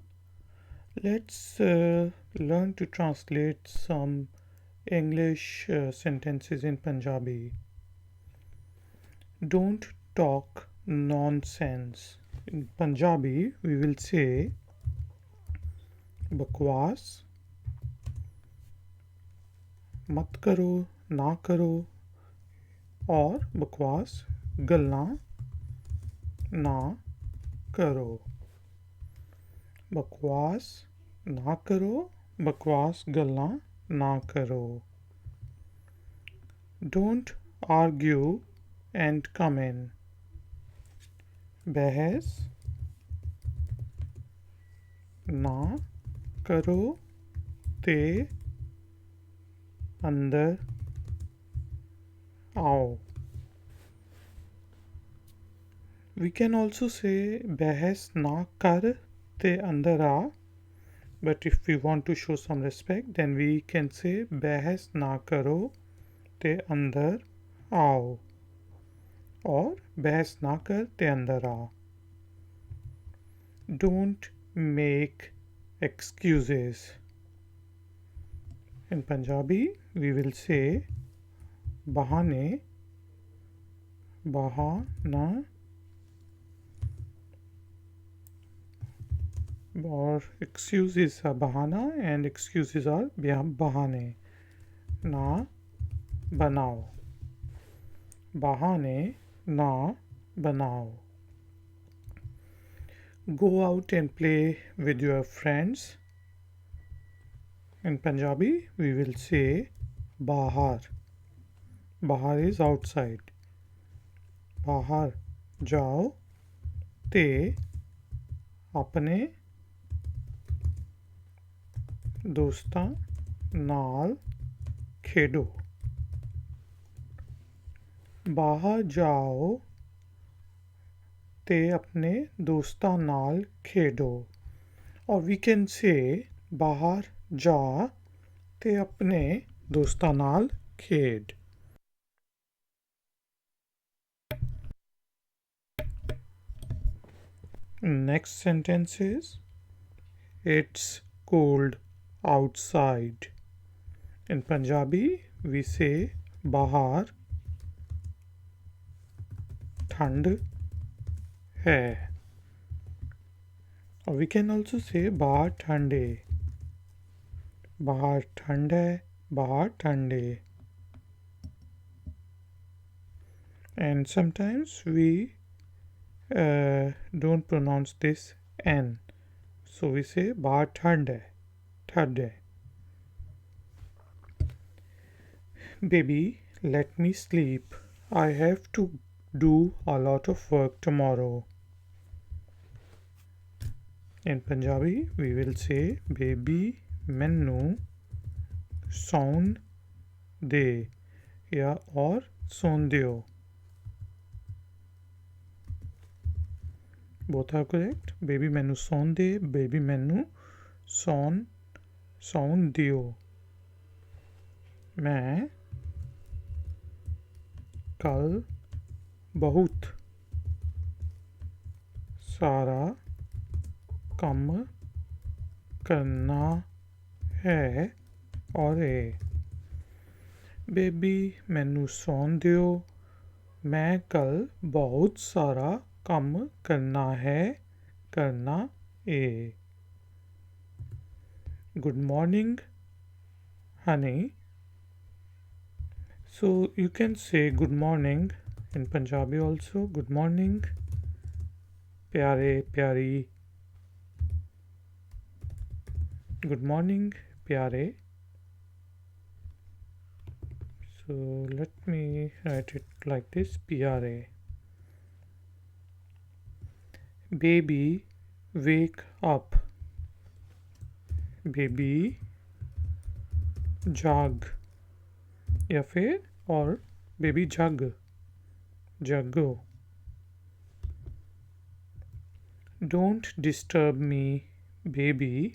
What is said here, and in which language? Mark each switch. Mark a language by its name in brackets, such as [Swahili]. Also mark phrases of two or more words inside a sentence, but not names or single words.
[English] Let's learn to translate some English sentences in Punjabi. Don't talk nonsense. In Punjabi, we will say [Punjabi] ਬਕਵਾਸ, ਮਤ ਕਰੋ, ਨਾ ਕਰੋ, ਔਰ ਬਕਵਾਸ ਗੱਲਾਂ ਨਾ ਕਰੋ ਬਕਵਾਸ ਨਾ ਕਰੋ ਬਕਵਾਸ ਗੱਲਾਂ ਨਾ ਕਰੋ [English] Don't argue and come in [Punjabi] ਬਹਿਸ ਨਾ ਕਰੋ ਤੇ ਅੰਦਰ ਆਓ [English] We can also say [Punjabi] ਬਹਿਸ ਨਾ ਕਰ ਤੇ ਅੰਦਰ ਆ [English] but if we want to show some respect then we can say [Punjabi] ਬਹਿਸ ਨਾ ਕਰੋ ਤੇ ਅੰਦਰ ਆਓ ਔਰ ਬਹਿਸ ਨਾ ਕਰ ਤੇ ਅੰਦਰ ਆ [English] Don't make excuses In Punjabi we will say [Punjabi] ਬਹਾਨੇ ਬਹਾਨਾ [English] or excuses are bahana and excuses are [Punjabi] ਬਹਾਨੇ ਨਾ ਬਣਾਓ ਬਹਾਨੇ ਨਾ ਬਣਾਓ [English] Go out and play with your friends In Punjabi we will say bahar bahar is outside [Punjabi] ਬਾਹਰ ਜਾਓ ਤੇ ਆਪਣੇ ਦੋਸਤਾਂ ਨਾਲ ਖੇਡੋ ਬਾਹਰ ਜਾਓ ਤੇ ਆਪਣੇ ਦੋਸਤਾਂ ਨਾਲ ਖੇਡੋ [English] or we can say [Punjabi] ਬਾਹਰ ਜਾ ਤੇ ਆਪਣੇ ਦੋਸਤਾਂ ਨਾਲ ਖੇਡ [English] Next sentence is It's cold outside In Punjabi we say [Punjabi] bahar ਠੰਡ ਹੈ [English] or we can also say [Punjabi] ਬਾਹਰ ਠੰਡ ਹੈ ਬਾਹਰ ਠੰਡ ਹੈ ਬਾਹਰ ਠੰਡ ਹੈ [English] and sometimes we don't pronounce this n so we say [Punjabi] ਬਾਹਰ ਠੰਡ ਹੈ [English] Baby, let me sleep. I have to do a lot of work tomorrow. In Punjabi, we will say, Baby, [Punjabi] ਮੈਨੂੰ ਸੌਣ ਦੇ ਯਾ ਔਰ ਸੌਣ ਦਿਓ. [English] Both are correct. Baby, [Punjabi] ਮੈਨੂੰ ਸੌਣ ਦੇ. Baby, ਮੈਨੂੰ ਸੌਣ ਦਿਓ. ਮੈਂ ਕੱਲ੍ਹ ਬਹੁਤ ਸਾਰਾ ਕੰਮ ਕਰਨਾ ਹੈ ਔਰ ਬੇਬੀ ਮੈਨੂੰ ਸੌਣ ਦਿਓ ਮੈਂ ਕੱਲ੍ਹ ਬਹੁਤ ਸਾਰਾ ਕੰਮ ਕਰਨਾ [English] है Good morning honey So you can say good morning in Punjabi also good morning [Punjabi] ਪਿਆਰੇ ਪਿਆਰੀ [English] good morning प्यारे So let me write it like this प्यारे Baby wake up Baby [Punjabi] ਜਾਗ ਯਾ ਫਿਰ ਔਰ ਬੇਬੀ ਜਾਗੋ [English] Don't disturb me baby